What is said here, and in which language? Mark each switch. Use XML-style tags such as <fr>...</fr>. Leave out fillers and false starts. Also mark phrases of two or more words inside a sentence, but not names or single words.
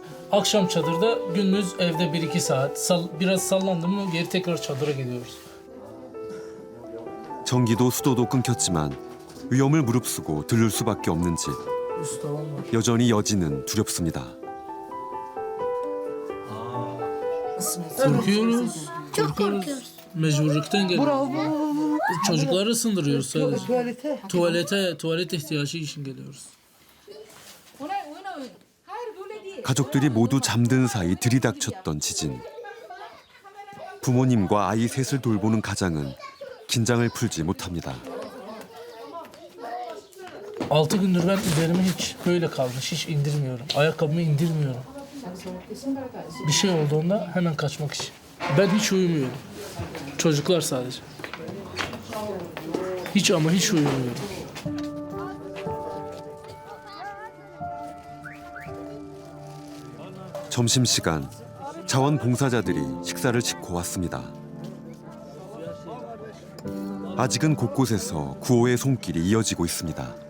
<tr>Akşam çadırda, gündüz evde 1-2 saat. Biraz sallandı mı geri tekrar çadıra gidiyoruz.</tr> <ko>전기도 수도도 끊겼지만 위험을 무릅쓰고 들를 수밖에 없는 집. 여전히 여지는 두렵습니다.</ko> <tr>Korkuyoruz. Çok korkuyoruz. Mecburluktan geliyoruz. Çocukları ısındırıyoruz sadece. Tuvalet ihtiyacı için geliyoruz.</tr> <ko>가족들이 모두 잠든 사이 들이닥쳤던 지진. 부모님과 아이 셋을 돌보는 가장은 긴장을 풀지 못합니다.</ko> <tr>6 gündür ben üzerime hiç böyle kalmış, hiç indirmiyorum. Ayakkabımı indirmiyorum. Bir şey olduğunda hemen kaçmak için. Ben hiç uyumuyorum. Çocuklar sadece. Hiç ama hiç uyumuyorum.</tr> <ko>점심시간, 자원봉사자들이 식사를 짓고 왔습니다. 아직은 곳곳에서 구호의 손길이 이어지고 있습니다.</ko>